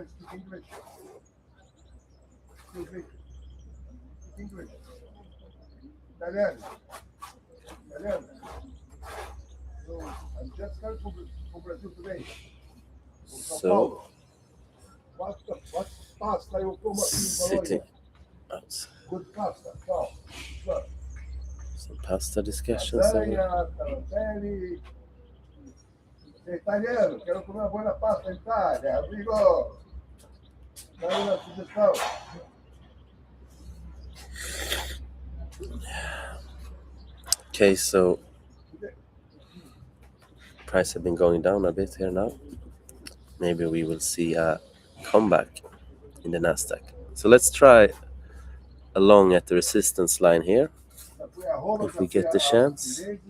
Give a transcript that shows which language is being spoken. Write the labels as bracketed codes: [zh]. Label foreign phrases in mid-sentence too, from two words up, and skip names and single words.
[en] So sitting outside. Some pasta discussions. [pt] Italiano, quero comer uma boa pasta in Italia, amigo. [it] Dai una sugestione. [en] Okay, so price have been going down a bit here now. Maybe we will see a comeback in the Nasdaq. So let's try along at the resistance line here if we get the chance.